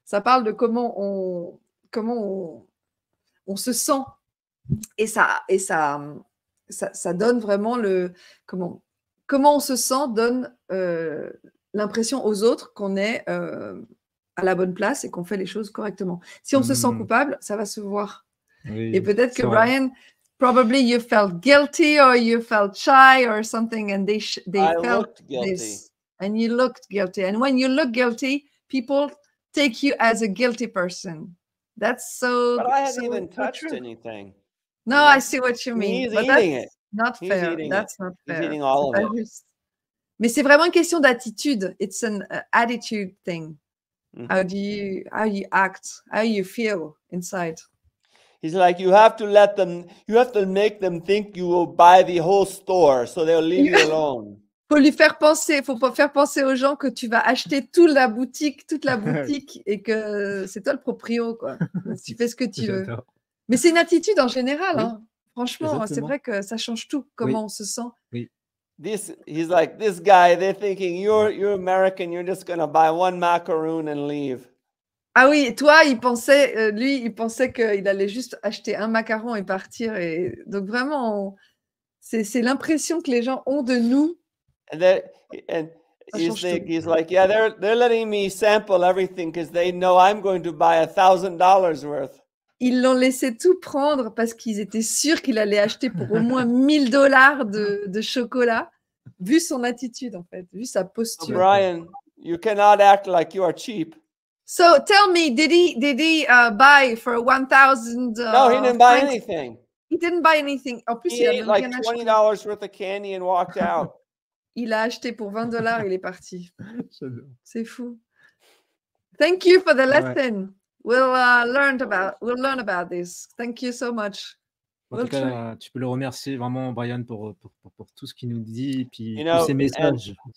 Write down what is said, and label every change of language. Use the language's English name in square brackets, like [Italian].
[French] Ça parle de comment on se sent. Et ça donne vraiment comment on se sent donne l'impression aux autres qu'on est à la bonne place et qu'on fait les choses correctement. Si on se sent coupable, ça va se voir. Oui, et peut-être que [English] Bryan, probably you felt guilty or you felt shy or something, and they felt this, and you looked guilty. And when you look guilty, people take you as a guilty person. That's so. But I haven't even touched anything. No, I see what you mean. He's eating it. Not fair. That's not fair. He's eating all of it. [French] Mais c'est vraiment une question d'attitude. [English] It's an attitude thing. How you act, how you feel inside. He's like, you have to make them think you will buy the whole store, so they'll leave you alone. [French] Faut faire penser aux gens que tu vas acheter toute la boutique et que c'est toi le proprio, quoi. Tu fais ce que tu veux. Mais c'est une attitude en général, oui. Hein. Franchement, c'est vrai que ça change tout, comment on se sent. Oui. [English] He's like, this guy, they're thinking, you're American, you're just going to buy one macaroon and leave. [French] Ah oui, toi, il pensait qu'il allait juste acheter un macaron et partir. Et donc vraiment, c'est l'impression que les gens ont de nous. [English] And he's like, yeah, they're letting me sample everything because they know I'm going to buy $1,000 worth. [French] Ils l'ont laissé tout prendre parce qu'ils étaient sûrs qu'il allait acheter pour au moins $1,000 de chocolat, vu son attitude en fait, vu sa posture. [English] So Bryan, you cannot act like you are cheap. So tell me, did he buy for 1,000? No, he didn't buy anything. He didn't buy anything. [French] En plus, [English] he ate like $20 worth of candy and walked out. [French] Il a acheté pour $20, il est parti. C'est fou. [English] Thank you for the lesson. We'll learn about this. Thank you so much. [French] En tout cas, tu peux le remercier vraiment, Bryan, pour tout ce qu'il nous dit, puis tous ses messages.